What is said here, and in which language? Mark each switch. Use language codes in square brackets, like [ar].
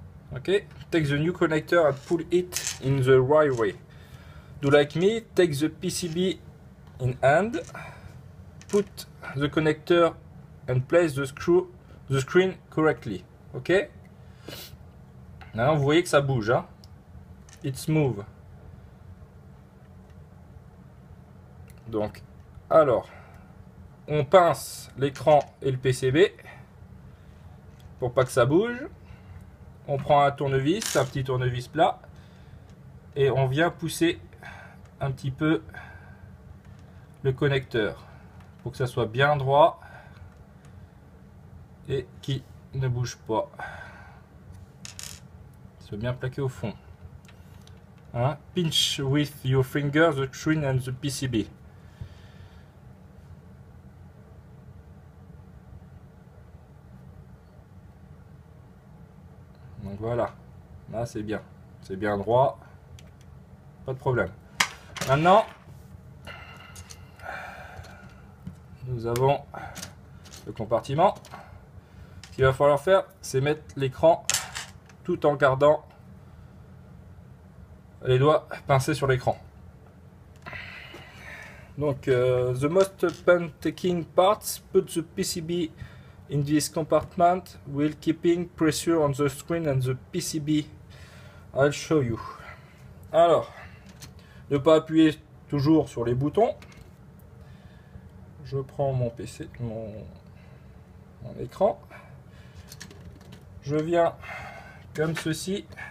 [en] Ok, take the new connector and pull it in the right way. Do like me, take the PCB in hand, put the connector and place the screen correctly. Ok. [fr] Maintenant vous voyez que ça bouge, hein? [en] It's move. [fr] Donc, alors, on pince l'écran et le PCB pour pas que ça bouge. On prend un tournevis, un petit tournevis plat, et on vient pousser un petit peu le connecteur pour que ça soit bien droit et qui ne bouge pas. Soit bien plaqué au fond. Hein? [en] Pinch with your finger the screen and the PCB. [fr] Donc voilà, là c'est bien droit, pas de problème. Maintenant, nous avons le compartiment. Ce qu'il va falloir faire, c'est mettre l'écran tout en gardant les doigts pincés sur l'écran. [en] Donc, the most painstaking parts, put the PCB in this compartment while keeping pressure on the screen and the PCB. I'll show you. [fr] Alors, ne pas appuyer toujours sur les boutons. Je prends mon PC, mon écran. Je viens comme ceci.